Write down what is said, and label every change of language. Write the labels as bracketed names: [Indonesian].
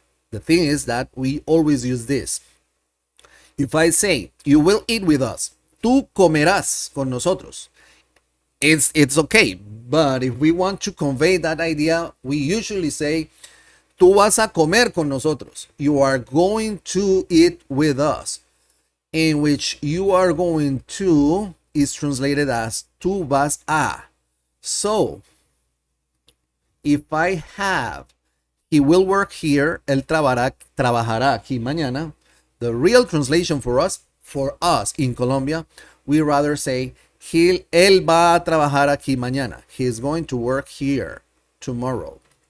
[English] The thing is that we always use this. If I say, you will eat with us, [Spanish] tú comerás con nosotros, [English] it's okay. But if we want to convey that idea, we usually say, [Spanish] tú vas a comer con nosotros. [English] You are going to eat with us. In which you are going to is translated as [Spanish] tú vas a. [English] So, if I have, he will work here, [Spanish] él trabajará aquí mañana, [English] the real translation for us in Colombia, we rather say, [Spanish] él va a trabajar aquí mañana. [English] He is going to work here tomorrow.